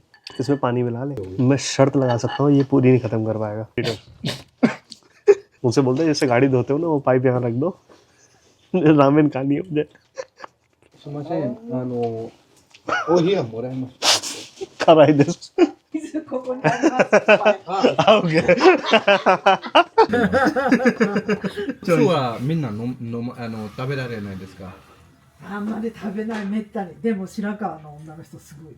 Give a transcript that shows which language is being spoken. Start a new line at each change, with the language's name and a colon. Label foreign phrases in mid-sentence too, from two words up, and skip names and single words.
Hindi: इसमें पानी मिला ले, मैं शर्त लगा सकता हूँ ये पूरी नहीं खत्म कर पाएगा। उनसे बोलते हैं जैसे गाड़ी धोते हो ना, वो पाइप यहाँ रख दो, रामेन खानी है मुझे।
Japanese: 辛いであんまり食べない、めったに。でも白川の女の人すごい。